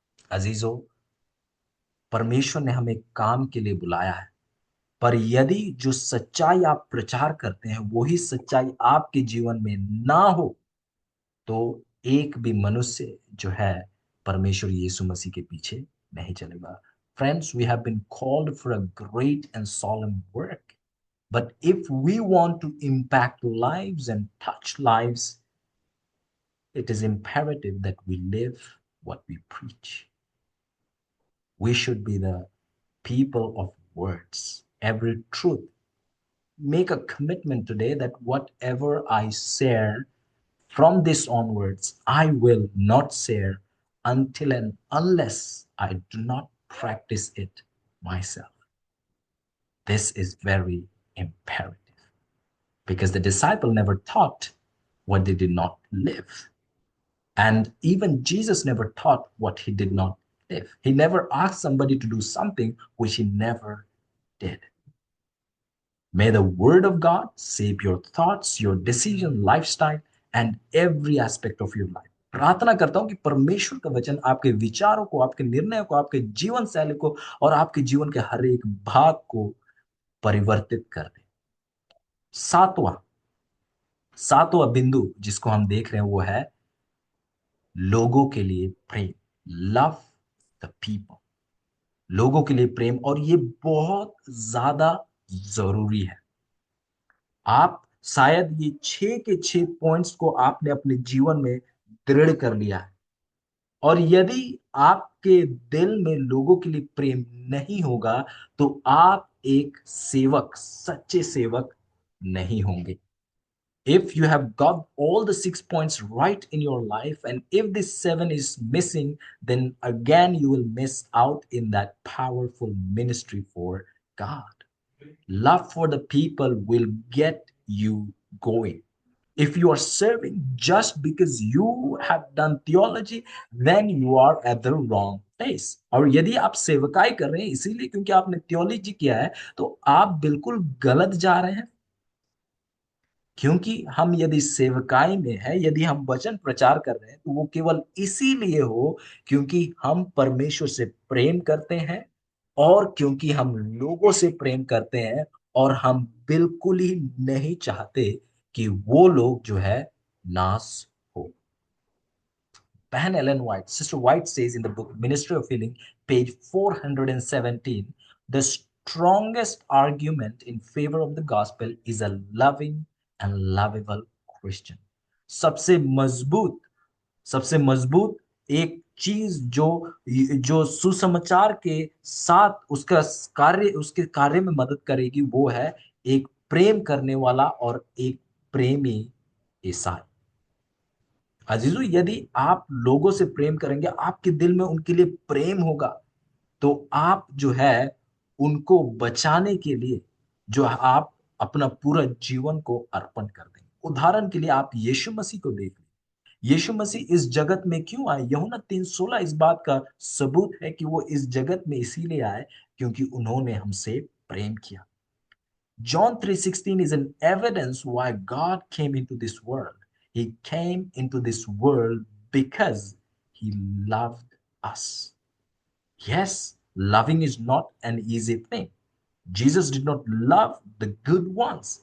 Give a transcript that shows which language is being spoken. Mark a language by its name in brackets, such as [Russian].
[Hindi] अजीजों, परमेश्वर ने हमें काम के लिए बुलाया है, पर यदि जो सच्चाई आप प्रचार करते हैं वही सच्चाई आपके जीवन में ना हो, तो एक भी मनुष्य जो है परमेश्वर यीशु मसीह के पीछे नहीं चलेगा। [English] Friends, we have been called for a great and solemn work, but if we want to impact lives and touch lives, it is imperative that we live what we preach. We should be the people of words, every truth. Make a commitment today that whatever I share from this onwards, I will not share until and unless I do not practice it myself. This is very imperative because the disciple never taught what they did not live. And even Jesus never taught what he did not live. He never asked somebody to do something which he never did. May the word of God shape your thoughts, your decision, lifestyle, and every aspect of your life. [Hindi] प्रार्थना करता हूं कि परमेश्वर का वचन आपके विचारों को, आपके निर्णयों को, आपके जीवन शैली को और आपके जीवन के हर एक भाग को परिवर्तित कर दे। सातवां, सातवां बिंदु जिसको हम देख रहे हैं वो है लोगों के लिए प्रेम। [English] Love the people. [Hindi] लोगों के लिए प्रेम, और ये बहुत ज्यादा जरूरी है। आप शायद ये 6 के 6 पॉइंट्स को आपने अपने जीवन में दृढ़ कर लिया है, और यदि आपके दिल में लोगों के लिए प्रेम नहीं होगा तो आप एक सेवक, सच्चे सेवक नहीं होंगे। [English] If you have got all the 6 points right in your life, and if this seven is missing, then again you will miss out in that powerful ministry for God. Love for the people will get you going. If you are serving just because you have done theology, then you are at the wrong place. [Hindi] और यदि आप सेवकाई कर रहे हैं इसीलिए क्योंकि आपने theology किया है, तो आप बिल्कुल गलत जा रहे हैं। क्योंकि हम यदि सेवकाई में है, यदि हम वचन प्रचार कर रहे हैं, तो वो केवल इसीलिए हो क्योंकि हम परमेश्वर से प्रेम करते हैं, और क्योंकि हम लोगों से प्रेम करते हैं, और हम बिल्कुल ही नहीं चाहते कि वो लोग जो है नाश हो। [English] बहन Ellen White, sister White says in the book Ministry of Healing, page 417, the strongest argument in favor of the gospel is a loving and lovable Christian. [Hindi] सबसे मजबूत, सबसे मजबूत एक चीज जो जो सुसमाचार के साथ उसका कार्य, उसके कार्य में मदद करेगी, वो है एक प्रेम करने वाला और एक प्रेमी ईसाई। अजीजों, यदि आप लोगों से प्रेम करेंगे, आपके दिल में उनके लिए प्रेम होगा, तो आप जो है उनको बचाने के लिए जो है आप अपना पूरा जीवन को अर्पण कर देंगे। उदाहरण के लिए आप यीशु मसीह को देख लें। यीशु मसीह इस जगत में क्यों आए? यूहन्ना 3:16 इस बात का सबूत है कि वो इस जगत में इसीलिए आए क्योंकि उन्होंने हमसे प्रेम किया। [English] John 3:16 is an evidence why God came into this world. He came into this world because he loved us. Yes, loving is not an easy thing. Jesus did not love the good ones.